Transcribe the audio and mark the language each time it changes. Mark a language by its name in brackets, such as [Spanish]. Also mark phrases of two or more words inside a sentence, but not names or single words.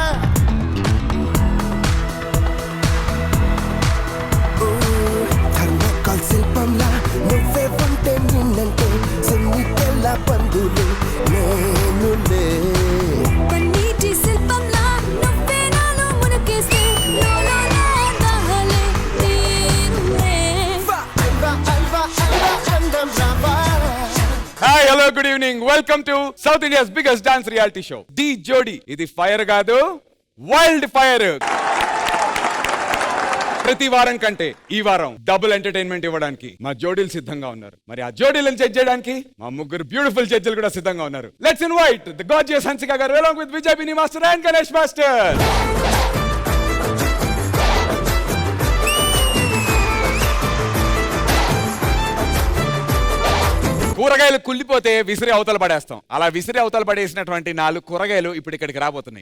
[Telugu] Tharmocol శిల్పంలా నువ్వే ఉంటే నిన్నంటే సున్నితెల్ల పందులు నేనులే. పన్నీటి శిల్పంలా నువ్వే నాలో మునకేస్తే [English] Hi hello good evening. Welcome to South India's biggest dance reality show the Jodi. [Telugu] ఇది ఫైర్ కాదు, [English] wild fire. [Telugu] ప్రతి వారం కంటే ఈ వారం [English] double entertainment [Telugu] ఇవ్వడానికి మా జోడీలు సిద్ధంగా ఉన్నారు. మరి ఆ జోడీలను జడ్జ్ చేయడానికి మా ముగ్గురు [English] beautiful judges [Telugu] కూడా సిద్ధంగా ఉన్నారు. [English] let's invite the gorgeous Hansika garu along with Vijay Bini master and Ganesh master. [Telugu] కూరగాయలు కుళ్ళిపోతే విసిరి అవతల పడేస్తాం. అలా విసిరి అవతల పడేసినటువంటి 4 కూరగాయలు ఇప్పుడు ఇక్కడికి రాబోతున్నాయి.